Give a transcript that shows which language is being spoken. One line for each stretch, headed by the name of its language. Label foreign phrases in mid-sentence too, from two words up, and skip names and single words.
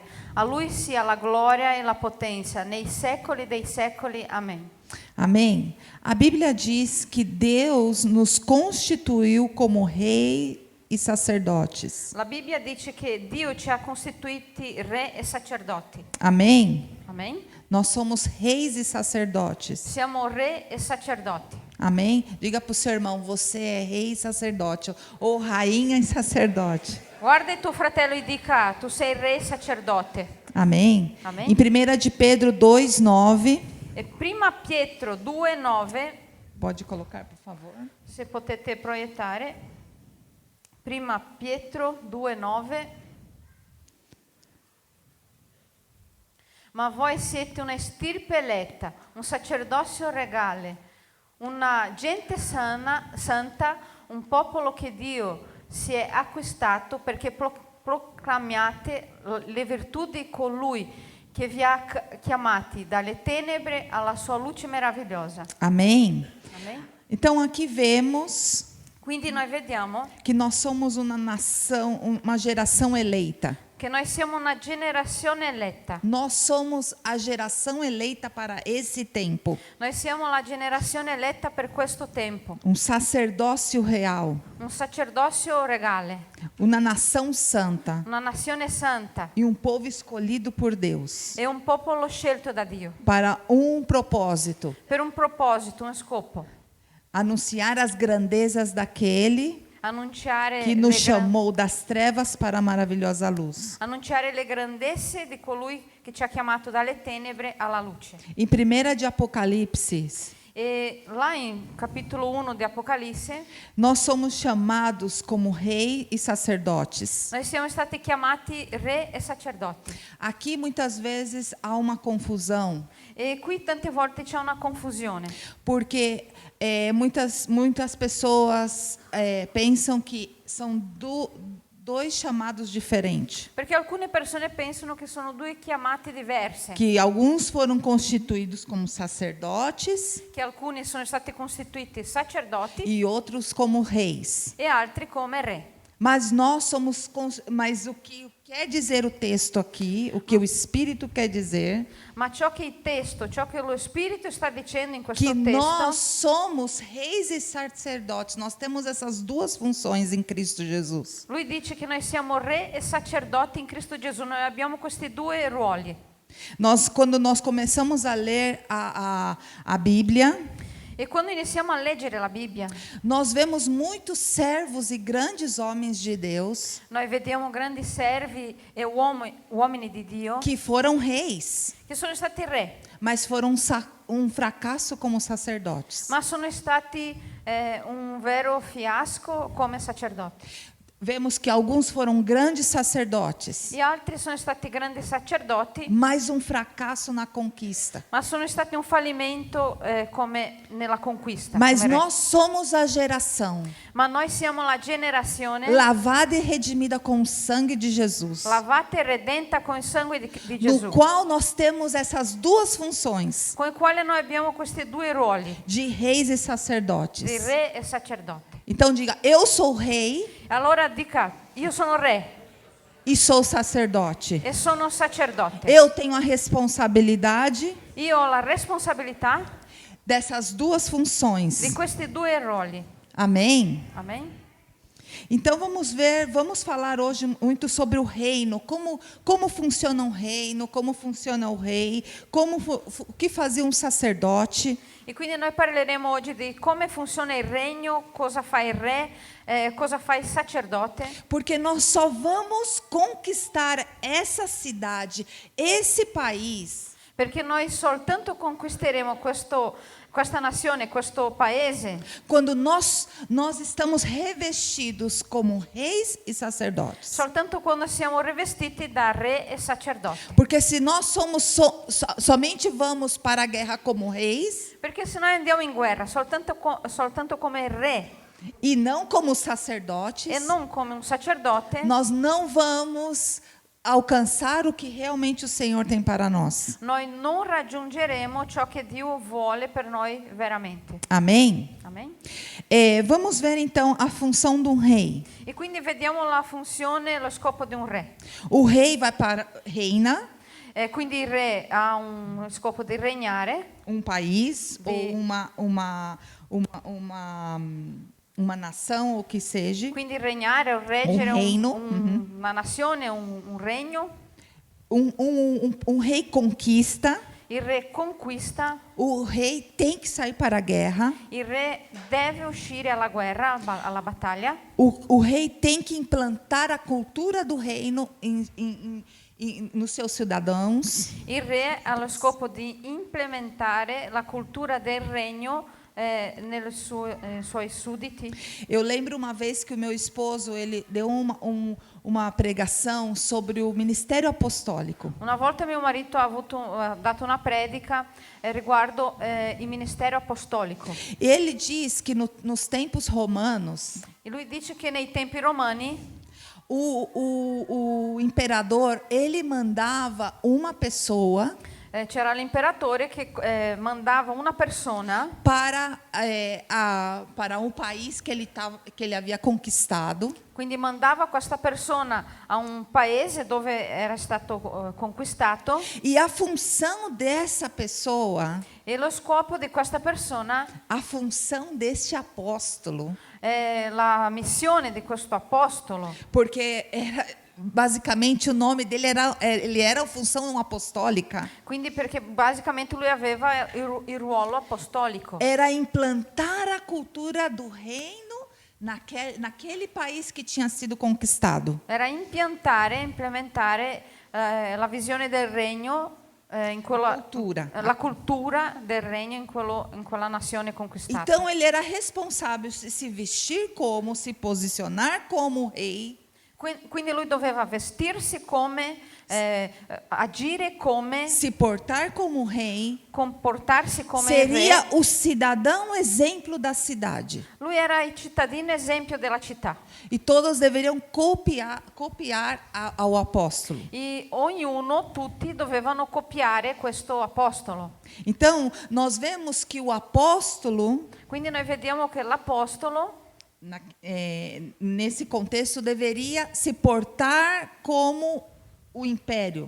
Italian: A Lui sia la gloria e la potenza nei secoli dei secoli. Amen.
Portuguese: Amém. A Bíblia diz que Deus nos constituiu como rei e sacerdotes.
Italian: La Bibbia dice che Dio ci ha costituiti re e sacerdoti.
Portuguese: Amém.
Italian: Amen.
Portuguese: Nós somos reis e sacerdotes.
Italian: Siamo re e sacerdoti.
Portuguese: Amém? Diga para o seu irmão, você é rei e sacerdote, ou rainha e sacerdote.
Italian: Guarda il tuo fratello e dica: tu sei re e sacerdote.
Portuguese: Amém? Amém. Em 1 de Pedro 2:9,
Italian: E prima Pietro 2,9,
Portuguese: pode colocar, por favor.
Italian: se potete proiettare. Prima Pietro 2,9. Ma voi siete una stirpe eletta, un sacerdozio regale, una gente santa, un popolo che Dio si è acquistato perché proclamiate le virtù di colui che vi ha chiamati dalle tenebre alla sua luce meravigliosa.
Portuguese: Amém?
Italian: Amen?
Portuguese: Então aqui vemos
Italian: Quindi noi vediamo
Portuguese: que nós somos uma nação, uma geração eleita.
Italian: che noi siamo una generazione eletta.
Portuguese: Nós somos a geração eleita para esse tempo.
Italian: Noi siamo la generazione eletta per questo tempo.
Portuguese: Um sacerdócio real,
Italian: Un sacerdozio regale,
Portuguese: uma nação santa
Italian: una nazione santa
Portuguese: e um povo escolhido por Deus
Italian: e un popolo scelto da Dio
Portuguese: para um propósito.
Italian: per un proposito, un scopo:
Portuguese: Anunciar as grandezas daquele
Italian: annunciare
Portuguese: que nos chamou das trevas para a maravilhosa luz.
Italian: annunciare le grandezze di colui che ci ha chiamato dalle tenebre alla luce.
Portuguese: Em 1 de Apocalipse,
Italian: E là in capitolo 1 di Apocalisse,
Portuguese: nós somos chamados como rei e sacerdotes.
Italian: noi siamo stati chiamati re e sacerdoti.
Portuguese: Aqui muitas vezes há uma confusão,
Italian: E qui tante volte c'è una confusione,
Portuguese: porque muitas pessoas pensam que são dois chamados diferentes.
Italian: perché alcune persone pensano che sono due chiamate diverse,
Portuguese: Que alguns foram constituídos como sacerdotes
Italian: che alcuni sono stati costituiti sacerdoti
Portuguese: e outros como reis.
Italian: e altri come re.
Portuguese: Mas nós somos, mas o que quer dizer o texto aqui, o que o Espírito quer dizer,
Italian: Ma ciò che il testo, ciò che lo Spirito sta dicendo in questo
Portuguese: que
Italian: testo,
Portuguese: nós somos reis e sacerdotes. Nós temos essas duas funções em Cristo Jesus.
Italian: lui dice che noi siamo re e sacerdoti in Cristo Gesù, noi abbiamo questi due ruoli.
Portuguese: Quando nós começamos a ler a Bíblia,
Italian: E quando iniziamo a leggere la Bibbia,
Portuguese: nós vemos muitos servos e grandes homens de Deus
Italian: noi vediamo grandi servi e uomini di Dio
Portuguese: que foram reis,
Italian: che sono stati re,
Portuguese: mas foram um fracasso como sacerdotes.
Italian: ma sono stati un vero fiasco come sacerdoti.
Portuguese: Vemos que alguns foram grandes sacerdotes,
Italian: Gli altri sono stati grandi sacerdoti,
Portuguese: mas um fracasso na conquista.
Italian: ma sono stati un fallimento come nella conquista.
Portuguese: Mas
Italian: come re.
Portuguese: nós somos a geração
Italian: Ma noi siamo la generazione
Portuguese: lavada e redimida com o sangue de Jesus,
Italian: lavata e redenta con il sangue di
Portuguese: no
Italian: Gesù,
Portuguese: qual nós temos essas duas funções
Italian: con il quale noi abbiamo questi due ruoli,
Portuguese: de reis e
Italian: di
Portuguese: sacerdotes.
Italian: re e sacerdote.
Portuguese: Então diga: eu sou rei
Italian: Allora dica, io sono re
Portuguese: e sou sacerdote.
Italian: e sono sacerdote.
Portuguese: Eu tenho a responsabilidade
Italian: Io ho la responsabilità
Portuguese: dessas duas
Italian: di
Portuguese: funções.
Italian: questi due ruoli.
Portuguese: Amém?
Italian: Amen?
Portuguese: Então vamos falar hoje muito sobre o reino, como funciona um reino, como funciona o rei, o que fazia um sacerdote.
Italian: E quindi noi parleremo oggi di come funziona il regno, cosa fa il re, cosa fa il sacerdote,
Portuguese: Porque nós só vamos conquistar essa cidade, esse país,
Italian: perché noi soltanto conquisteremo questa nazione, questo paese,
Portuguese: quando nós estamos revestidos como reis e sacerdotes.
Italian: soltanto quando siamo rivestiti da re e sacerdote.
Portuguese: Porque se nós somos somente vamos para a guerra como reis
Italian: Perché se noi andiamo in guerra soltanto come re
Portuguese: e não como sacerdotes,
Italian: e non come un sacerdote,
Portuguese: nós não vamos alcançar o que realmente o Senhor tem para nós.
Italian: noi non raggiungeremo ciò che Dio vuole per noi veramente.
Portuguese: Amém?
Italian: Amen?
Portuguese: Vamos ver então a função de um rei.
Italian: E quindi vediamo la funzione e lo scopo di un re.
Portuguese: O rei reina
Italian: Quindi il re ha un scopo di regnare,
Portuguese: um país
Italian: De-
Portuguese: ou uma nação, ou que seja.
Italian: quindi regnare o reggere
Portuguese: reino,
Italian: una nazione, un regno.
Portuguese: Um rei conquista.
Italian: Il re conquista,
Portuguese: O rei tem que sair para a guerra.
Italian: il re deve uscire alla guerra, alla battaglia.
Portuguese: O rei tem que implantar a cultura do reino nos seus cidadãos.
Italian: Il re ha lo scopo di implementare la cultura del regno nei suoi sudditi.
Portuguese: Eu lembro uma vez que o meu esposo ele deu uma pregação sobre o ministério apostólico.
Italian: Una volta mio marito ha dato una predica riguardo il ministero apostolico.
Portuguese: Ele diz que nos tempos romanos,
Italian: E lui dice che nei tempi romani
Portuguese: o imperador ele mandava uma pessoa
Italian: c'era l'imperatore che mandava una persona
Portuguese: para um país que ele havia conquistado.
Italian: quindi mandava questa persona a un paese dove era stato conquistato
Portuguese: E a função dessa pessoa,
Italian: e lo scopo di questa persona,
Portuguese: a função deste apóstolo,
Italian: la missione di questo apostolo,
Portuguese: porque basicamente o nome dele ele era a função apostólica,
Italian: quindi perché basicamente lui aveva il ruolo apostolico,
Portuguese: era implantar a cultura do reino naquele país que tinha sido conquistado.
Italian: era implementare la visione del regno
Portuguese: Cultura.
Italian: la cultura del regno in quella nazione conquistata.
Portuguese: Então ele era responsável de se vestir como, se posicionar como rei.
Italian: Quindi lui doveva vestirsi come, agire come,
Portuguese: Se portar como rei,
Italian: comportarsi come
Portuguese: seria
Italian: re.
Portuguese: o cidadão exemplo da cidade.
Italian: Lui era il cittadino esempio della città.
Portuguese: E todos deveriam copiar ao apóstolo.
Italian: E ognuno, tutti, dovevano copiare questo apostolo.
Portuguese: Então, nós vemos que o apóstolo,
Italian: Quindi noi vediamo che l'apostolo,
Portuguese: nesse contexto, deveria se portar como o império.